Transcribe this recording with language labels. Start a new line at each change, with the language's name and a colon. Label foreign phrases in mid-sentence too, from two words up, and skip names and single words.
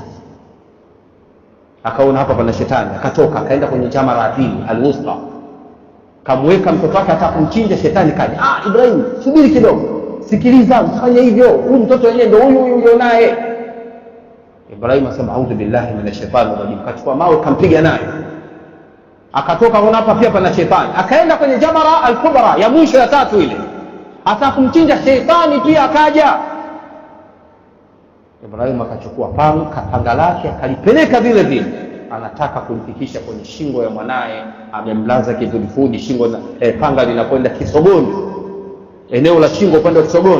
Swahili: Akaona hapa pana shetani, akatoka akaenda kwenye jamara ya pili al-wusta, kamweka mtoto wake hata kumchinja. Shetani kaja, Ibrahim subiri kidogo, sikiliza, usifanye hivyo, huyu mtoto wenyewe ndio huyu naye.
Arabic: Ibrahim asema أعوذ بالله من الشيطان الرجيم,
Swahili: kachukua mawe kampiga naye, akatoka. Ona hapa pia pana shetani, akaenda kwenye jamara al-kubra ya mwisho ya 3 ile, hata kumchinja. Shetani pia akaja. Ibrahim akachukua panga lake akalipeleka vile vile, anataka kumfikisha kwenye shingo ya mwanae, amemlaza kifudifudi, shingo na panga linakwenda kisogoni, eneo la shingo kwenda kisogoni.